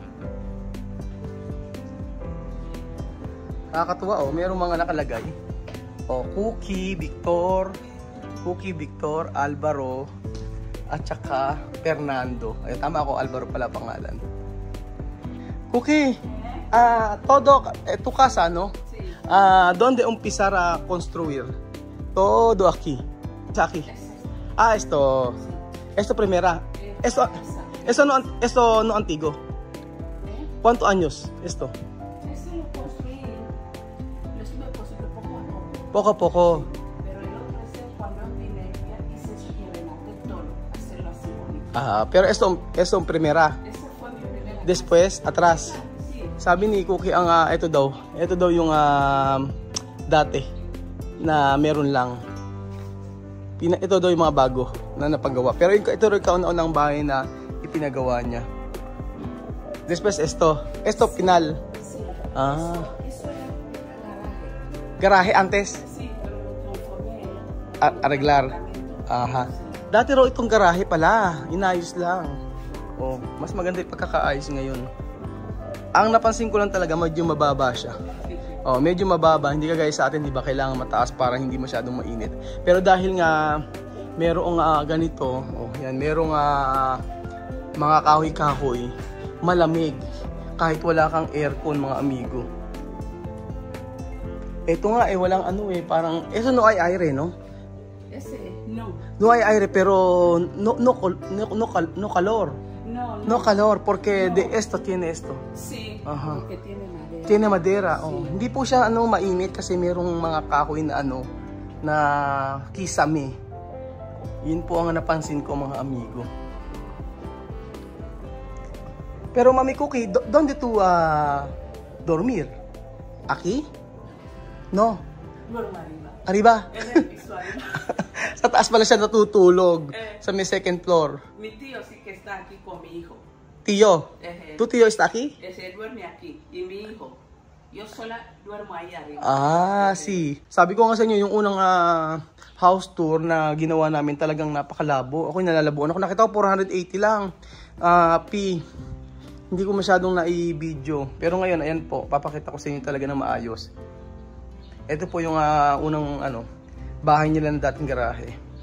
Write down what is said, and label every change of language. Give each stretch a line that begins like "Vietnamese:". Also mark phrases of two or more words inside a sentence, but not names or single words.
Filipino: Nakakatuwa oh, mayroong mga nakalagay. Oh, Cookie, Victor, Alvaro, at saka Fernando. Ay, tama ako, Alvaro pala pangalan. Cookie,
Spanish: tu casa, no? ¿Dónde empezar a construir? Todo aquí. Aquí. Esto primera. Eso no antiguo. ¿Cuántos años esto? Eso lo construí. Lo estuve construyendo Poco a poco. Pero el otro es cuando vine ya hice y remate todo, hacerlo así bonito. Pero esto primera. Esa fue mi primera. Después, atrás. Sí.
Filipino: Sabi ni Cookie ang ito daw yung dati na meron lang. Ito daw yung mga bago na napagawa. Pero ito rin kauna-unang bahay na ipinagawa niya.
Spanish: Después esto final. Sí. Eso era Garaje antes. Sí, pero lo transformé. Arreglar. Aha.
Filipino: Dati raw itong garahe pala, inayos lang. Oh, mas maganda yung pagkakaayos ngayon. Ang napansin ko lang talaga, medyo mababa siya. Oh, medyo mababa, hindi kagaya sa atin, 'di ba? Kailangan mataas para hindi masyadong mainit. Pero dahil nga merong ganito, oh, yan, merong mga kahoy-kahoy, malamig kahit wala kang aircon mga amigo. Ito nga walang parang
Spanish: eso no hay aire, no? Ese no. No hay aire pero no calor. No calor porque no. De esto tiene esto. Sí, Ajá. porque tiene madera. Tiene madera. Sí. Oh.
Filipino: Hindi po siya mainit kasi merong mga kahoy na na kisame. Yun po ang napansin ko mga amigo.
Spanish: Pero Mami Cookie, ¿dónde tú dormir? Aquí? No. Duermo arriba. Arriba? En el piso arriba.
Filipino: Sa taas pala siya natutulog. Sa may
English: second floor.
Spanish: Mi tío sí que está aquí con mi hijo. Tío? ¿Tu tío está aquí? Ese duerme aquí. Y mi hijo. Yo sola duermo ahí arriba. Sí.
Filipino: Sabi ko nga sa inyo, yung unang
English: house tour
Filipino: na ginawa namin talagang napakalabo. Ako'y nalalabuan ako. Nakita ko 480 lang. hindi ko masyadong na-i-video. Pero ngayon, ayan po, papakita ko sa inyo talaga ng maayos. Ito po yung unang bahay nila ng dating garahe.